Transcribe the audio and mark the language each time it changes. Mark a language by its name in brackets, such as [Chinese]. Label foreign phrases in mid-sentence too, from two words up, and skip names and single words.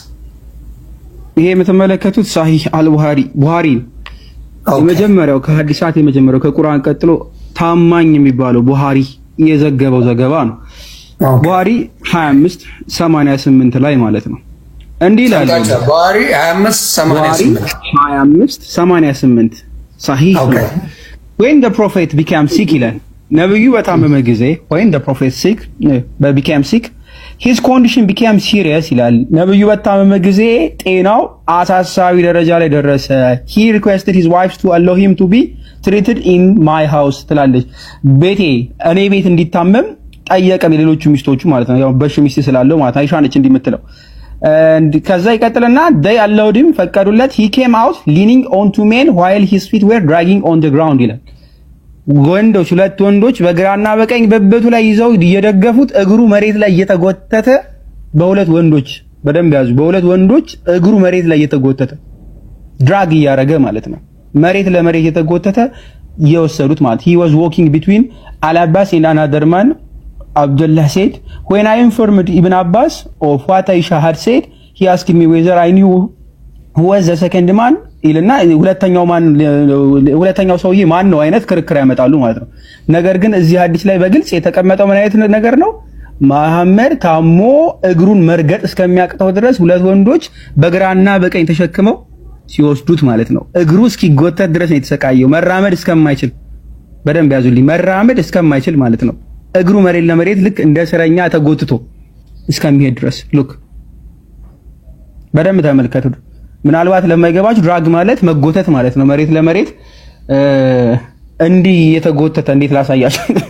[Amharic] ይሄ የምትመለከቱት ሳሂህ አልቡኻሪ የመጀመሪያው ከሐዲሳት የመጀመሪያው ከቁርአን ቀጥሎ ታማኝ የሚባለው ቡኻሪ የዘገበው ዘገባ ነው። ቡኻሪ 2588 ላይ ማለት ነው። እንዲህ ይላል ቡኻሪ 2588 ሳሂህ [English] when the prophet became sick [Amharic] ይላል። ነብዩ በታመመ ጊዜ [English] when the prophet became sick his condition became serious [Amharic] ይላል። ነብዩ በታመመ ጊዜ ጤናው አሳሳቢ ደረጃ ላይ ደረሰ። he [English] requested his wives to allow him to be treated in my house [Amharic] ትላለች። እኔ ቤት እንዲታመም ጠየቀ። ሌሎቹ ሚስቶቹ ማለት ነው። ያው በሽ ሚስት ስላለው ማለት አይሻ ነች እንዲምትለው። ከዛ ይቀጥልና [English] they allowed him [Amharic] ፈቀዱለት። [English] he came out leaning on two men while his feet were dragging on the ground [Amharic] ይላል። ሁለት ወንዶች በግራና በቀኝ በበቱ ላይ ይዘው እየደገፉት እግሩ መሬት ላይ እየተጎተተ በሁለት ወንዶች በደንብ ያዙ። በሁለት ወንዶች እግሩ መሬት ላይ እየተጎተተ ድራግ እያረገ ማለት ነው። መሬት ለመሬት እየተጎተተ እየወሰዱት ማለት [English] he was walking between Al-Abbas and another man. Abdullah said, when I informed Ibn Abbas of what Aisha had said, he asked me whether I knew who was the second man. [Amharic] ይልና ሁለተኛው ሰውዬ ማን ነው አይነት ክርክር ያመጣሉ ማለት ነው። ነገር ግን እዚህ ሐዲስ ላይ በግልጽ የተቀመጠው ምን አይነት ነገር ነው? መሐመድ ታሞ እግሩን መርገጥ እስከሚያቅተው ድረስ ሁለት ወንዶች በግራና በቀኝ ተሸክመው ሲወስዱት ማለት ነው። እግሩ እስኪጎተት ድረስ ነው የተሰቃየው። መራመድ እስከማይችል በደንብ ያዙልኝ። መራመድ እስከማይችል ማለት ነው። እግሩ መሬት ለመሬት ልክ እንደ እስረኛ ተጎትቶ እስከሚሄድ ድረስ ሉክ በደንብ ተመልከቱ። ምናልባት ለማይገባችሁ ድራግ ማለት መጎተት ማለት ነው። መሬት ለመሬት እንዲህ የተጎተተ እንዴት ላሳያችሁ?